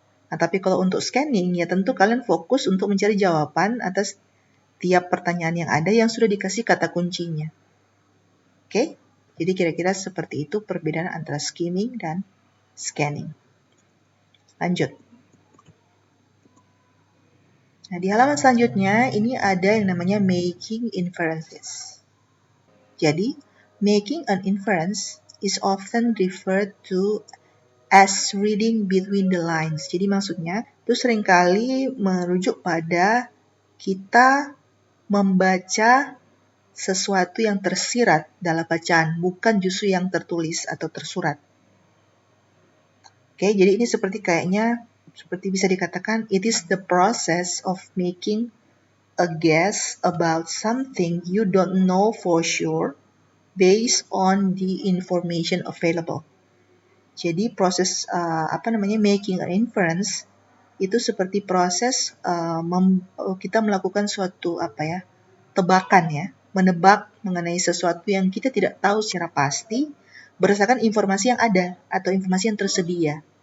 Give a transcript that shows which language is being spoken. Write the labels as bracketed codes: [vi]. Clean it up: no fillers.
[id] Nah, tapi kalau untuk scanning, ya tentu kalian fokus untuk mencari jawaban atas tiap pertanyaan yang ada yang sudah dikasih kata kuncinya. Oke? Jadi kira-kira seperti itu perbedaan antara skimming dan scanning. Lanjut. Nah, di halaman selanjutnya, ini ada yang namanya making inferences. [en] Jadi, making an inference is often referred to as reading between the lines. [id] Jadi maksudnya itu seringkali merujuk pada kita membaca sesuatu yang tersirat dalam bacaan, bukan justru yang tertulis atau tersurat. Oke, jadi ini seperti bisa dikatakan, [en] it is the process of making a guess about something you don't know for sure based on the information available. [id] Jadi proses making an inference itu seperti proses kita melakukan suatu tebakan ya, menebak mengenai sesuatu yang kita tidak tahu secara pasti berdasarkan informasi yang ada atau informasi yang tersedia.